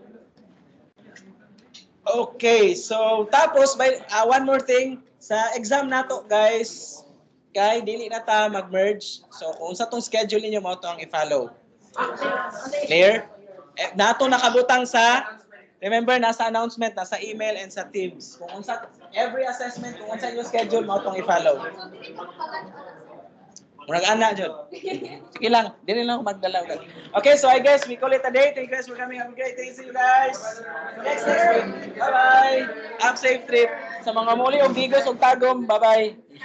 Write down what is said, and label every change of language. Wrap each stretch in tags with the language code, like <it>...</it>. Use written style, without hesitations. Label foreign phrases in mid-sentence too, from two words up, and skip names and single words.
<ceb>Okay, so tapos by</ceb> <en>one more thing</en> <ceb>sa exam nato guys, kay dili na ta mag-merge. So kung sa tong schedule ninyo mo to ang i-follow. Clear? Nato nakabutang sa, remember, nasa announcement, nasa email, and sa Teams. Kung unsa, every assessment, kung unsa yung schedule, mo itong i-follow. Murag ana, John. Sige lang, dili lang ako magdalaw.</ceb> <en>Okay, so I guess we call it a day. Thank you guys for coming. Have a great day. See you guys next week. Bye-bye. Have safe trip.</en> <ceb>Sa mga muli, og gigos, og tagom.</ceb> <en>Bye-bye.</en>